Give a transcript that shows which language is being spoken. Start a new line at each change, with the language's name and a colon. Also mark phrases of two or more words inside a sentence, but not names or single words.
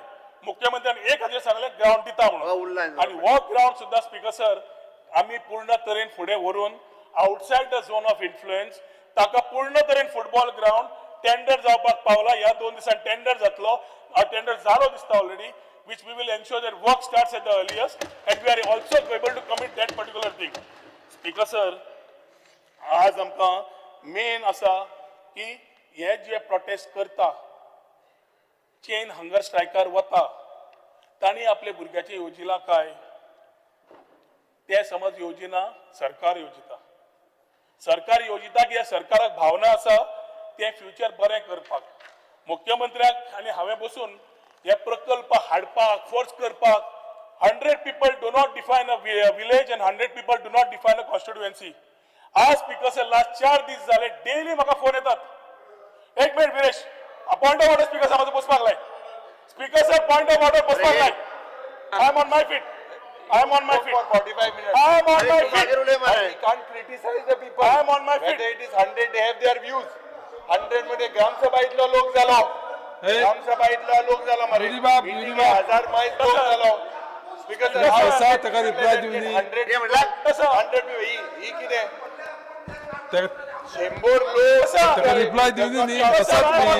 Konkani: मुख्यमंत्र्यान एक हाजेर सांगलें ग्राउंड दिता म्हणून. आनी हो ग्राउंड सुद्दां स्पीकर सर आमी पूर्ण तरेन फुडें व्हरून
English: outside the zone of influence
Konkani: ताका पूर्ण तरेन फुटबॉल ग्राउंड टेंडर जावपाक पावला. ह्या 2 दिसांनी टेंडर जातलो, टेंडर जालो दिसता ऑलरेडी,
English: which we will ensure that work starts at the earliest and we are also able to commit that particular thing. Speaker sir,
Konkani: आज आमकां मेन आसा की हे जे प्रोटेस्ट करता, चेन हंगर स्ट्रायकार वता, तांणी आपल्या भुरग्याचें येवजिलां काय, ते समज येवजिना सरकार येवजिता. सरकार येवजिता की ह्या सरकाराक भावना आसा तें फ्युचर बरें करपाक. मुख्यमंत्र्याक आनी हांवें बसून हे प्रकल्प हाडपाक, फोर्स करपाक,
English: 100 people do not define a village and 100 people do not define a constituency.
Konkani: आज स्पीकर सर लास्ट 4 दीस जाले डेली म्हाका फोन येतात. एक मिनिट विरेश,
English: point of order
Konkani: स्पीकर साहेब बसपाक लाय. स्पीकर सर
English: point of order
Konkani: बसपाक लाय.
English: I am on my feet. I am on my feet. For 45 minutes. I am on my feet. We can't criticize the people. I am on my feet. Whether it is 100, they have their views.
Konkani: 100 मध्ये ग्रामसभा इतलो लोक जालो. ग्रामसभा इतला लोक जालो मरे. 1000 मायज लोक जालो. स्पीकर सर कसा ताका रिप्लाय दिवनी 100 ही कितें 100 लोक ताका रिप्लाय दिवनी न्ही कसाच न्ही.